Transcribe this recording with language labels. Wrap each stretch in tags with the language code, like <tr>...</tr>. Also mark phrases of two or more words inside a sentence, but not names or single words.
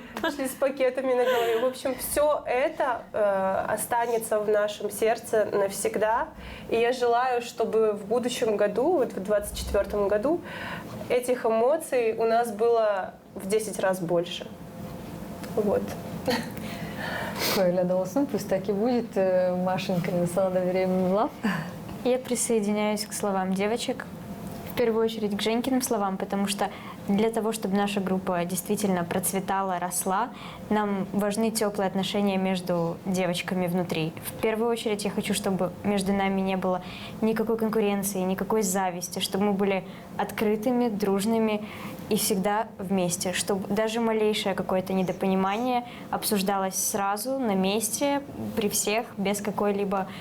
<ru>Шли с пакетами на голове. В общем, все это останется в нашем сердце навсегда. И я желаю, чтобы в будущем году, вот в 2024 году, этих эмоций у нас было в 10 раз больше. Вот.</ru> <gag>Öyle de olsun. Püst</gag> <ru>так и будет.</ru> <gag>Машенька, sana da vereyim laf.</gag> <ru>Я присоединяюсь к словам девочек, в первую очередь к Женькиным словам, потому что для того, чтобы наша группа действительно процветала, росла, нам важны теплые отношения между девочками внутри. В первую очередь я хочу, чтобы между нами не было никакой конкуренции, никакой зависти, чтобы мы были открытыми, дружными и всегда вместе, чтобы даже малейшее какое-то недопонимание обсуждалось сразу, на месте, при всех, без какой-либо...</ru>